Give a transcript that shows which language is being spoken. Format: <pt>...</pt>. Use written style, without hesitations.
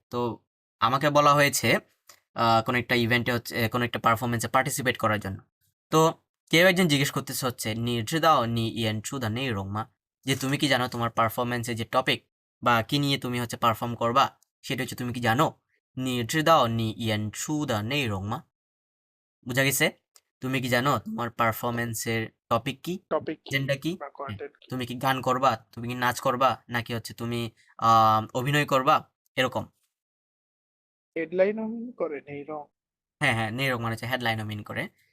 <bn>তো আমাকে বলা হয়েছে কোনো একটা ইভেন্টে হচ্ছে কোনো একটা পারফরম্যান্সে পার্টিসিপেট করার জন্য। তো কেউ একজন জিজ্ঞেস করতেছে হচ্ছে</bn> <zh>你知道你演出的内容吗?</zh> <bn>যে তুমি কি জানো তোমার পারফরম্যান্সের যে টপিক বা কি নিয়ে তুমি হচ্ছে পারফর্ম করবা সেটা হচ্ছে তুমি কি জানো?</bn> <zh>你知道你演出的内容吗?</zh> <bn>বুঝা গেছে? তুমি কি জানো তোমার পারফরম্যান্সের টপিক কি? এজেন্ডা কি? তুমি কি গান করবা? তুমি কি নাচ করবা? নাকি হচ্ছে তুমি অভিনয় করবা? এরকম। হেডলাইনও মিন করে নেইরং হ্যাঁ, হ্যাঁ, নেরং মানে হচ্ছে হেডলাইনও মিন করে।</bn>